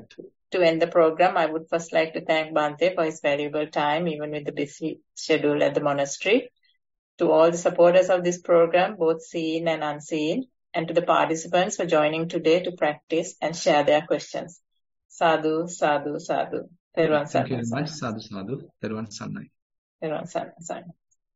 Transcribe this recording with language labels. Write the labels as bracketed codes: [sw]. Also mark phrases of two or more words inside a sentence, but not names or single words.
[en] To end the program, I would first like to thank Bhante for his valuable time, even with the busy schedule at the monastery. To all the supporters of this program, both seen and unseen, and to the participants for joining today to practice and share their questions. [pi] Sadhu, sadhu, sadhu. [en] Thank you very much. [pi] Sadhu, sadhu. [si] Thero Sannai. Thero Sannai.